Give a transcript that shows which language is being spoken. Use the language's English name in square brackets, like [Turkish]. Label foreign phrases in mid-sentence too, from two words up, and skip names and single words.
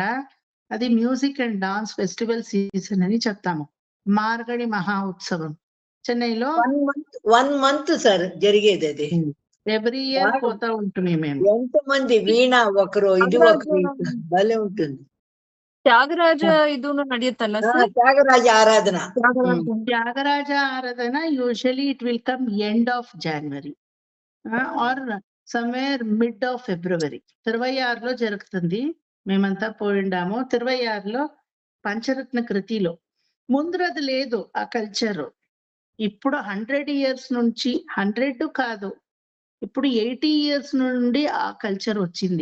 [Telugu] అది [English] music and dance festival season [Telugu] అని చెప్తాము. మార్గడి మహా ఉత్సవం చెన్నైలో 1 month సార్ జరిగేది. అది [English] every year [Telugu] పోతా ఉంటుంది. మేము ఎంతమంది వీణ ఒకరు, ఇది ఒకరు, భలే ఉంటుంది. [Kannada] ತ್ಯಾಗರಾಜ ಇದೂನು ನಡೆಯುತ್ತಲ್ಲ ಸರ್? ತ್ಯಾಗರಾಜ ಆರಾಧನಾ. [English] త్యాగరాజ ఆరాధన usually it will come end of January or somewhere mid of February. [Telugu] 26లో జరుగుతుంది. మేమంతా పోయిండాము 26లో పంచరత్న కృతిలో. ముందు అది లేదు ఆ కల్చర్. ఇప్పుడు 100 years నుంచి, 100 కాదు, ఇప్పుడు 80 years నుండి ఆ కల్చర్ వచ్చింది.